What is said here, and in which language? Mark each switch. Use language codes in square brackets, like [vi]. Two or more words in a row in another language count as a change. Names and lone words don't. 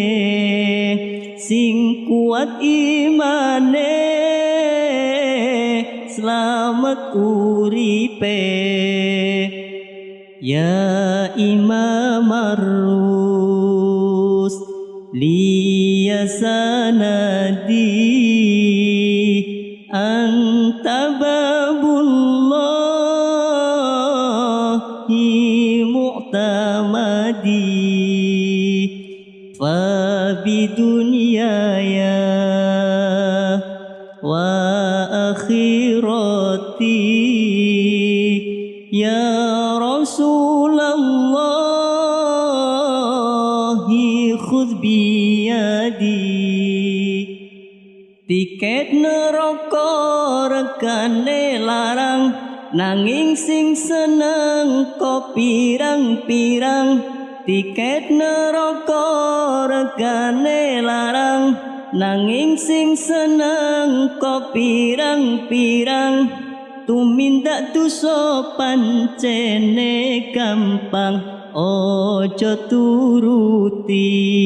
[jv] Sing kuat imane selamat uripe. [ar] يا إمام الرس ليا سندي أنت باب الله معتمدي. فبدنياي وآخرتي يا رسول الله خذ بيدي. [jv] Tiket neraka regane larang nanging sing seneng kok pirang-pirang. Tiket neraka regane larang nanging sing seneng kok pirang-pirang tumindak dosa pancene gampang ojo turuti